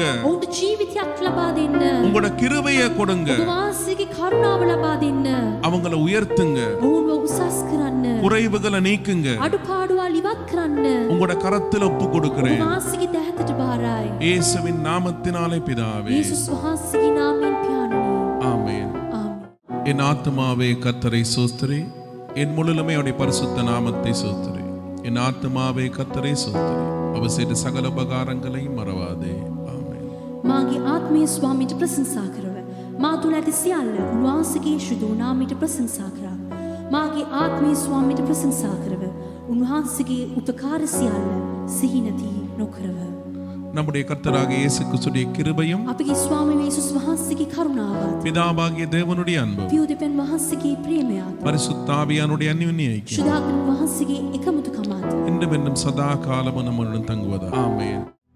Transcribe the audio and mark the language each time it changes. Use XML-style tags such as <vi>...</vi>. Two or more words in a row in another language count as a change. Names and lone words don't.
<si>ඔවුන්ට ජීවිතයක් ලබා දෙන්න.</si> <ta>உங்களோட கிருபையை கொடுங்க.</ta> <si>ඔබ වහන්සේගේ කරුණාව ලබා දෙන්න.</si> <ta>அவங்கள உயர்த்துங்க.</ta> <si>ඔවුන්ව උසස් කරන්න.</si> <ta>குறைவுகளை நீக்குங்க.</ta> <si>අඩුපාඩුවල් ඉවත් කරන්න.</si> <ta>உங்களோட கரத்துல ஒப்பு</ta> <si>ඔබ</si> <ta>கொடுக்கிறேன்.</ta> <si>වහන්සේගේ දැහැතට බාරයි.</si> <ta>இயேசுவின் நாமத்தினாலே பிதாவே.</ta> <si>යේසුස් වහන්සේගේ නාමයෙන් පියාණනි.</si> <ta>ஆமென்.</ta> <si>ආමේන්.</si> <ta>என் ஆத்துமாவே கர்த்தரை சோஸ்திரி, என் முழுலுமே அவருடைய பரிசுத்த நாமத்தை சோஸ்திரி. என் ஆத்துமாவே கர்த்தரை சோஸ்திரி, அவர் செய்த சகல உபகாரங்களையும் மறவாதே. ஆமென்.</ta> <si>මාගේ ආත්මය ස්වාමීට ප්‍රශංසා කරව. මා තුළ ඇති සියල්ල උන්වහන්සේගේ ශුද්ධ නාමයට ප්‍රශංසා කරා. මාගේ ආත්මය ස්වාමීට ප්‍රශංසා කරව. උන්වහන්සේගේ උපකාර සියල්ල සිහි නැති නොකරව.</si> <ta>நம்முடைய கர்த்தராகிய இயேசு கிறிஸ்துவின் கிருபையும்</ta> <si>අපගේ ස්වාමී යේසුස් වහන්සේගේ කරුණාවත්</si> <ta>பிதாவாகிய தேவனுடைய அன்பும்</ta> <si>පියු දෙපැන් වහන්සේගේ ප්‍රේමයත්</si> <ta>பரிசுத்த ஆவியானுடைய அந்யோன்ய ஐக்கியம்</ta> <si>ශුද්ධාත්ම වහන්සේගේ එකමුතුකමත්</si> <ta>இன்றும் என்றும் சதா காலமும் நம்முடன் தங்குவதா. ஆமென்.</ta>